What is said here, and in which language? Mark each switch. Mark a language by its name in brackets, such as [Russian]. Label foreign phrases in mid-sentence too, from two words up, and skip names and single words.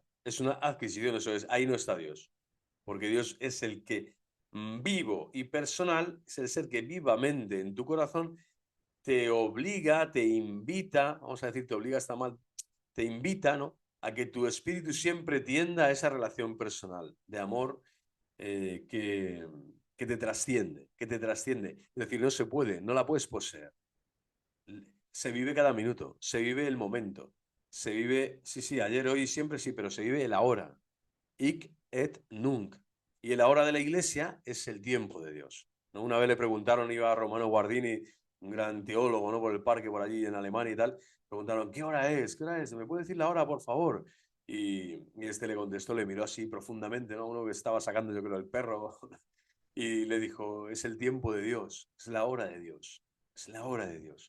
[Spanish] Es una adquisición, eso es, ahí no está Dios. Porque Dios es el que vivo y personal, es el ser que vivamente en tu corazón te obliga, te invita, vamos a decir, te obliga está mal, te invita, ¿no?, a que tu espíritu siempre tienda a esa relación personal de amor eh, que, que te trasciende, que te trasciende. Es decir, no se puede, no la puedes poseer. Se vive cada minuto, se vive el momento, se vive, sí, sí, ayer, hoy, siempre sí, pero se vive el ahora. [Latin] Hic et nunc. [Spanish] Y el ahora de la iglesia es el tiempo de Dios, ¿no? Una vez le preguntaron, iba a Romano Guardini, un gran teólogo, ¿no?, por el parque por allí en Alemania y tal, preguntaron, ¿qué hora es? ¿Qué hora es? ¿Me puede decir la hora, por favor? Y este le contestó, le miró así profundamente, ¿no?, uno que estaba sacando, yo creo, el perro, y le dijo, es el tiempo de Dios, es la hora de Dios, es la hora de Dios.